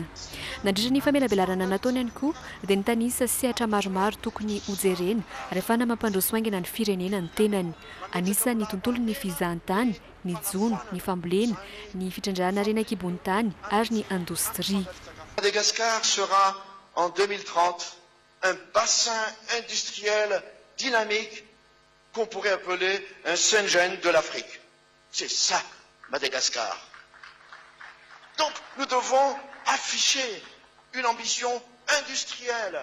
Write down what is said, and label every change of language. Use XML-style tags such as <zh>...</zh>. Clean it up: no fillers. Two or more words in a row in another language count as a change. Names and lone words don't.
<mg>Nandritra ny famelabelarana nataony ihany koa dia ny tanisa sehatra maromaro tokony hojerena rehefa mampandroso haingana ny firenena ny tenany. Anisany tontolo ny fizahan-tany, ny jono, ny fambolena, ny fitrandrahana renak'ibony tany ary ny indostrie.</mg> <fr>Madagascar sera en 2030 un bassin industriel dynamique qu'on pourrait appeler un Shenzhen de l'Afrique. C'est ça, Madagascar. Donc, nous devons afficher une ambition industrielle.</fr>